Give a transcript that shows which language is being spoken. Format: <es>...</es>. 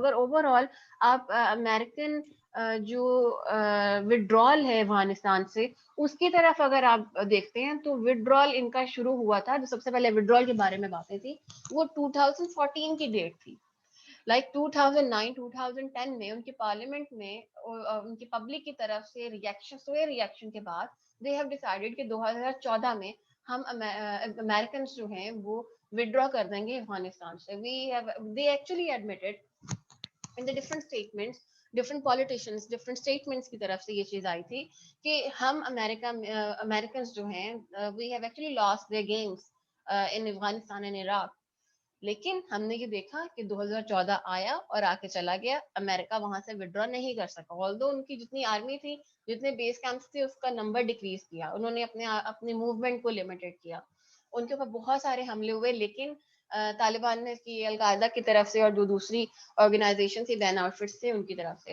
<ur>اگر over all آپ American جو وڈرال ہے افغانستان سے اس کی طرف اگر آپ دیکھتے ہیں تو وڈرال ان کا شروع ہوا تھا, جو سب سے پہلے وڈرال کے بارے میں باتیں تھی وہ 2014 کی ڈیٹ تھی. لائک 2009-2010 میں ان کی پارلیمنٹ میں ان کی پبلک کی طرف سے ریئیکشن کے بعد</ur> <en>they have decided</en> <ur>کہ 2014 میں ہم امیرکنس جو ہیں وہ withdraw کر دیں گے افغانستان سے.</ur> <en>they actually admitted in the different statements, different politicians, different statements</en> <ur>کی طرف سے یہ چیز آئی تھی کہ ہم Americans جو ہیں</ur> <en>we have actually lost their games in Afghanistan and Iraq.</en> <ur>لیکن ہم نے یہ دیکھا کہ 2014 آیا اور آ کے چلا گیا. امریکہ وہاں سے ودرا نہیں کر سکا, آلدو ان کی جتنی آرمی تھی, جتنے بیس کیمپس تھے, اس کا نمبر ڈیکریز کیا. انہوں نے اپنے موومنٹ کو لمیٹڈ کیا. ان کے اوپر بہت سارے حملے ہوئے, لیکن طالبان نے کی, القاعدہ کی طرف سے اور جو دوسری آرگنائزیشن تھی, بین آؤٹ فٹس تھے, ان کی طرف سے.</ur>